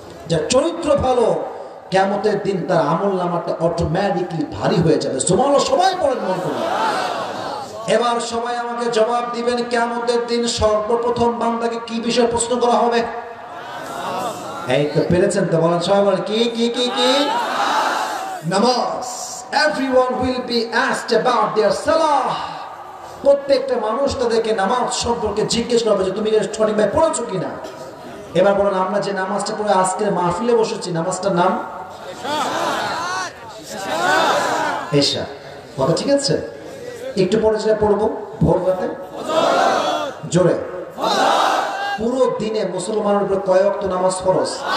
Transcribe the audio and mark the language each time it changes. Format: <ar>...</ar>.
<bn>যার চরিত্র ভালো, কিয়ামতের দিন তার আমল নামাটা অটোমেটিকলি ভারী হয়ে যাবে। সুবহানাল্লাহ সবাই পড়েন মন করে। এবার সবাই আমাকে জবাব দিবেন, কিয়ামতের দিন সর্বপ্রথম বান্দাকে কি বিষয়ে প্রশ্ন করা হবে? এই তো পেরেছেন তো, বলেন সবাই বলেন কি কি কি কি? নামাজ।</bn> <en>Everyone will be asked about their salah.</en> <bn>প্রত্যেকটা মানুষ তাদেরকে নামাজ সম্পর্কে জিজ্ঞেস করবে যে তুমি সঠিকভাবে পড়েছো কিনা। এবার বলেন আমরা যে নামাজটা পড়ে আজকের মাহফিলে বসেছি, নামাজটার নাম এশা। কথা ঠিক আছে? একটু পরে যেটা পড়বো ভোর রাতে জোরে, পুরো দিনে মুসলমানের উপরে কয় ওয়াক্ত নামাজ ফরজ?</bn>